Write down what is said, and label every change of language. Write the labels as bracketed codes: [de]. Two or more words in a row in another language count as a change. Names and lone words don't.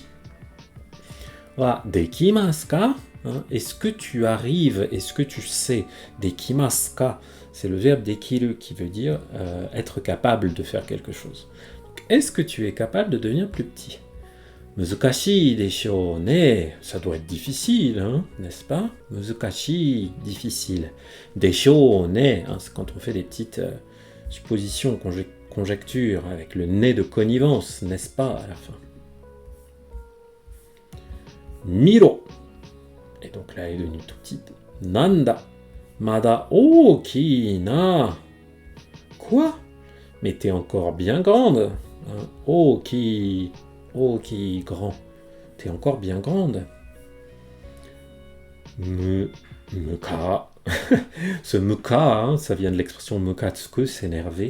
[ja] は できますか? [fr] Est-ce que tu arrives, est-ce que tu sais? [ja] できますか, [fr] c'est le verbe dekiru qui veut dire être capable de faire quelque chose. Donc, est-ce que tu es capable de devenir plus petit? [ja] 難しいでしょうね, [fr] ça doit être difficile, n'est-ce pas? Muzukashii, difficile. [ja] でしょうね, [fr] c'est quand on fait des petites suppositions, conjectures, avec le ne de connivence, n'est-ce pas, à la fin? [ja] 見ろ. [fr] Et donc là, elle est devenue tout petite. [ja] なんだ。まだ大きな. [fr] Quoi? Mais t'es encore bien grande. [ja] 大き。大き, grand. [fr] T'es encore bien grande. Muka. Ce muka, ça vient de l'expression mukatsuku, s'énerver.